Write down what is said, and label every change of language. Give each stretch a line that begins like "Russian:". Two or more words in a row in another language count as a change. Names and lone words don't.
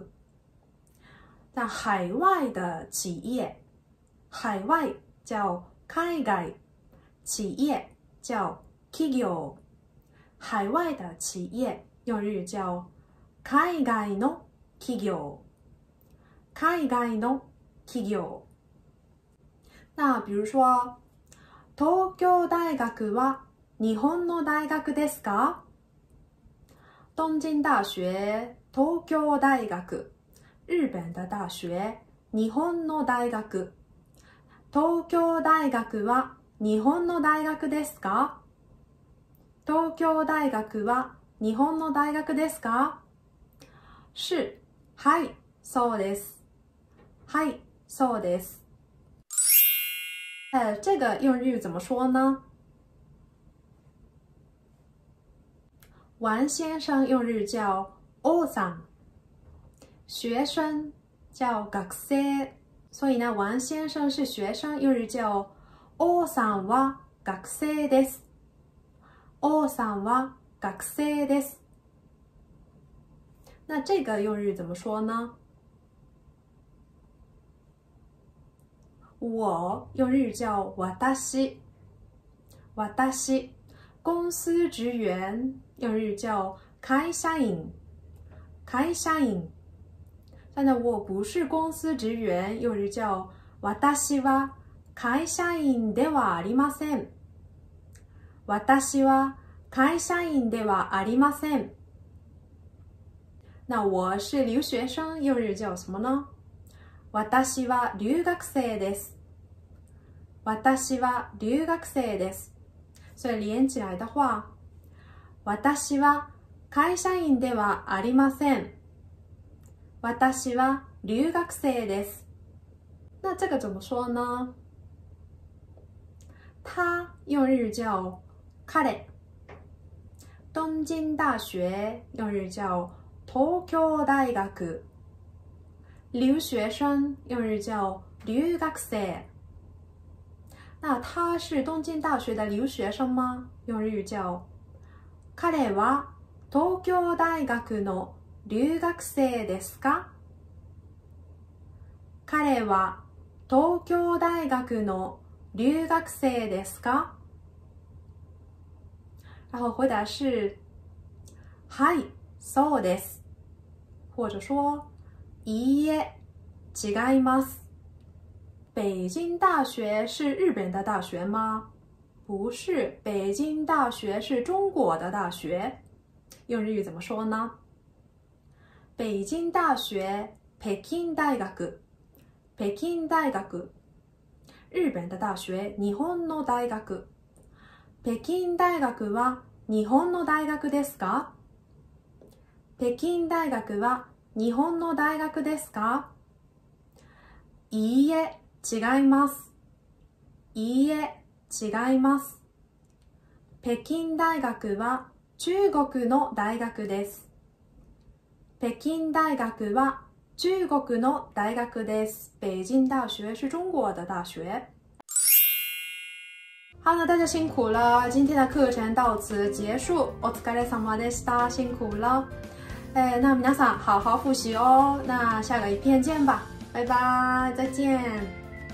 Chinese: 那海外的企业，海外叫海外，企业叫企業。海外的企业用日语叫
Japanese: 海外の企業。海外の企業。
Chinese: 那比如说，
Japanese: 東京大学は日本の大学ですか？
Chinese: 东京大学、東京大学、日本的大学、
Japanese: 日本の大学。東京大学は日本の大学ですか？東京大学は日本の大学ですか？是、はい、そうです。はい、そうです。
Chinese: 这个用日语怎么说呢？王先生用日语叫王さん，学生叫学生，所以呢，王先生是学生，用日语叫
Japanese: 王さんは学生です。王さんは学生です。
Chinese: 那这个用日语怎么说呢？我用日语叫私，私。公司职员用日语叫会社員，会社員。但是我不是公司职员，用日语叫
Japanese: 私は会社員ではありません。私は会社員ではありません。
Chinese: 那我是留学生，用日语叫什么呢？
Japanese: 私は留学生です。私は留学生です。
Chinese: 所以连起来的话，
Japanese: 私は会社員ではありません。私は留学生です。
Chinese: 那这个怎么说呢？他用日语叫彼。东京大学用日语叫東京大学。留学生用日语叫留学生。那他是东京大学的留学生吗？用日语叫
Japanese: 彼は東京大学の留学生ですか？彼は東京大学の留学生ですか？
Chinese: 然后回答是
Japanese: はい、そうです。
Chinese: 或者说
Japanese: いいえ、違います。
Chinese: 北京大学是日本的大学吗？不是，北京大学是中国的大学。用日语怎么说呢？北京大学、北京大学、北京大学。日本的大学、
Japanese: 日本の大学。北京大学は日本の大学ですか？北京大学は日本の大学ですか？いいえ、違います。いいえ、違います。北京大学は中国の大学です。北京大学は中国の大学です。
Chinese: 北京大学是中国的大学。好，那大家辛苦了，今天的课程到此结束。
Japanese: お疲れ様でした，
Chinese: 辛苦了。那皆さん好好复习哦。那下个影片见吧，拜拜，再见。